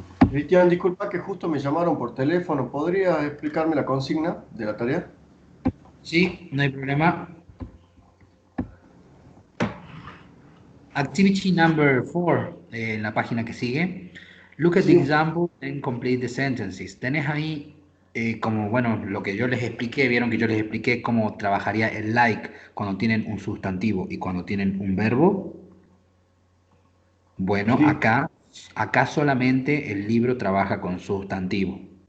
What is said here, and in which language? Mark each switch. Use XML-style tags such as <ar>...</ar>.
<es>Cristian, disculpa que justo me llamaron por teléfono. ¿Podrías explicarme la consigna de la tarea? Sí, no hay problema. Activity number 4, en la página que sigue.</es> <en>Look at the</en> <es>Sí.</es> <en>example and complete the sentences.</en> <es>Tenés ahí como, bueno, lo que yo les expliqué, vieron que yo les expliqué cómo trabajaría el like cuando tienen un sustantivo y cuando tienen un verbo. Bueno, Sí. acá solamente el libro trabaja con sustantivo.</es>